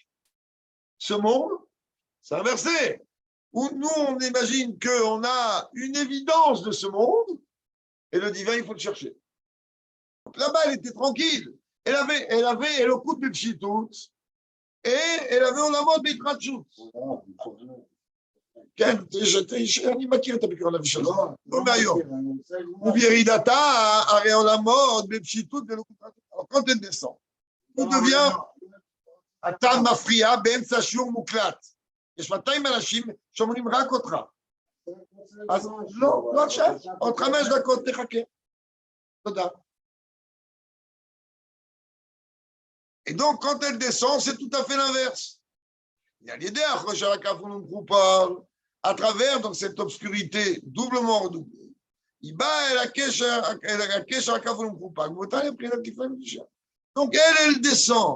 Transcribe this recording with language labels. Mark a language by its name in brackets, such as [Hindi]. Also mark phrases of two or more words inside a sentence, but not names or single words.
[French] Ce monde, c'est inversé. Où nous, on imagine qu'on a une évidence de ce monde et le divin, il faut le chercher. Donc là-bas, elle était tranquille. Elle avait [Hebrew] אלוקות בפשיטות. [French] Et elle avait en amont בהתחדשות. [Hebrew] כן, אני מכיר את הביקור הנביא שלו, לא מהיום. ובירידתה, הרי עולמות בפשיטות ולא בהתחדשות. [French] quand elle descend, הוא devient, [Hebrew] אתה מפריע באמצע שיעור מוקלט. יש 200 אנשים שאומרים רק אותך. אז לא עכשיו, עוד 5 דקות תחכה. תודה. [French] Et donc, quand elle descend, c'est tout à fait l'inverse. Il y a l'idée à travers donc, cette obscurité doublement redoublée. Donc, elle descend.